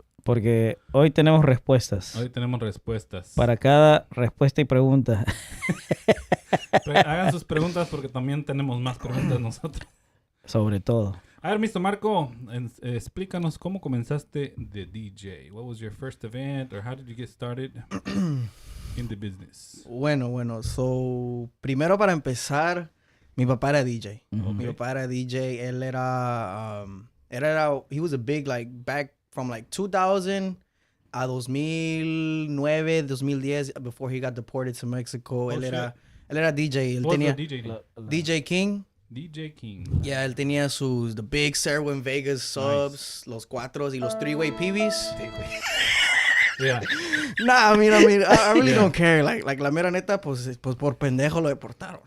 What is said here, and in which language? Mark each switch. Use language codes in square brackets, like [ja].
[es] Porque hoy tenemos respuestas. Hoy tenemos respuestas. Para cada respuesta y pregunta. Hagan sus preguntas porque también tenemos más preguntas nosotros. Sobre todo. A ver, Mr. Marco, explícanos cómo comenzaste de DJ. [en] What was your first event or how did you get started in the business? [es] Bueno. So, primero para empezar, mi papá era DJ. Ujú. Mi papá era DJ. Él era, [en] he was a big, like, back from like 2000 a 2009, 2010, before he got deported to Mexico. [es] Él era DJ. Él [en] What was [es] tenía [en] the DJ name? DJ King. DJ King. [es] Yeah, él tenía [en] the big Servo [es] en [en] Vegas subs, [es] los cuatros y los [en] three-way PBs. Yeah. Nah, I mean, I really Yeah. don't care. [es] Like la mera neta, pues por pendejo lo deportaron.